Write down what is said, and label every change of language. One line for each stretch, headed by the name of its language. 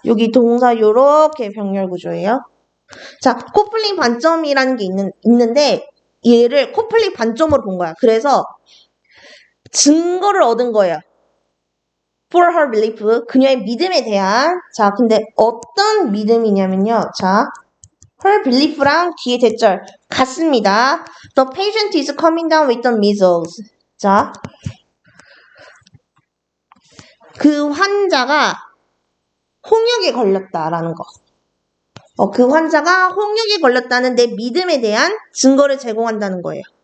Korean: 여기 동사 요렇게 병렬 구조예요. 자, 코플링 반점이라는 게 있는데, 얘를 코플릭 반점으로 본 거야. 그래서 증거를 얻은 거예요.
English: For her belief,
Korean: 그녀의 믿음에 대한. 자, 근데 어떤 믿음이냐면요. 자,
English: her belief
Korean: 랑 뒤에 대절 같습니다.
English: The patient is coming down with the measles.
Korean: 자, 그 환자가 홍역에 걸렸다라는 거. 그 환자가 홍역에 걸렸다는 내 믿음에 대한 증거를 제공한다는 거예요.